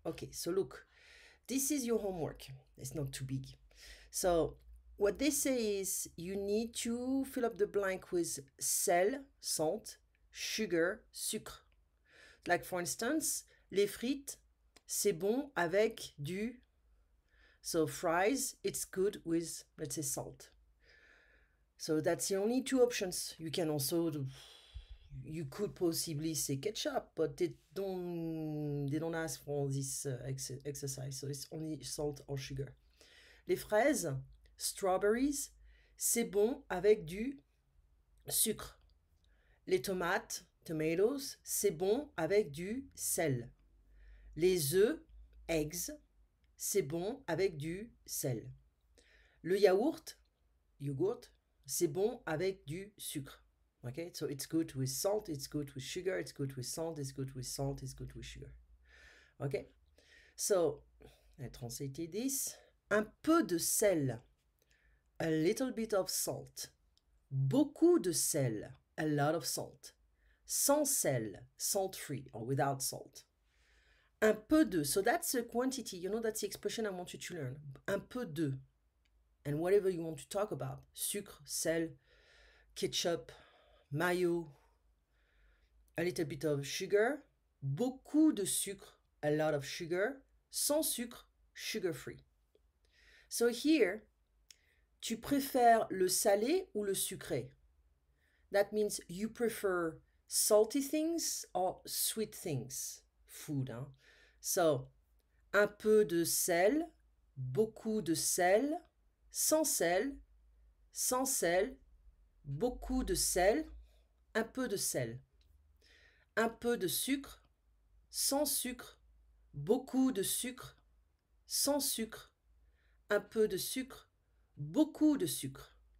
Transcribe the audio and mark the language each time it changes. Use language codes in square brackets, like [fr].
[en] Okay, so look, this is your homework. It's not too big. So, what they say is you need to fill up the blank with sel, salt, sugar, sucre. [fr] Like for instance, les frites, c'est bon avec du. [en] So, fries, it's good with, let's say, salt. So, that's the only two options. You can also do, you could possibly say ketchup, but they don't ask for this exercise. So, it's only salt or sugar. [fr] Les fraises, strawberries, c'est bon avec du sucre. Les tomates, tomatoes, c'est bon avec du sel. Les œufs, eggs, c'est bon avec du sel. Le yaourt, yogurt, c'est bon avec du sucre. [en] Okay, so it's good with salt, it's good with sugar, it's good with salt, it's good with salt, it's good with sugar. Okay, so let's translate this. [fr] Un peu de sel, [en] a little bit of salt. [fr] Beaucoup de sel, [en] a lot of salt. [fr] Sans sel, [en] salt free or without salt. [fr] Un peu de, [en] so that's a quantity, that's the expression I want you to learn. [fr] Un peu de, [en] and whatever you want to talk about. Sucre, sel, ketchup, mayo, a little bit of sugar, [fr] beaucoup de sucre, [en] a lot of sugar, [fr] sans sucre, [en] sugar free. So here, [fr] tu préfères le salé ou le sucré? [en] That means you prefer salty things or sweet things, food. Hein? [fr] So, un peu de sel, beaucoup de sel, sans sel, sans sel, beaucoup de sel, un peu de sel. Un peu de sucre, sans sucre, beaucoup de sucre, sans sucre, un peu de sucre, beaucoup de sucre.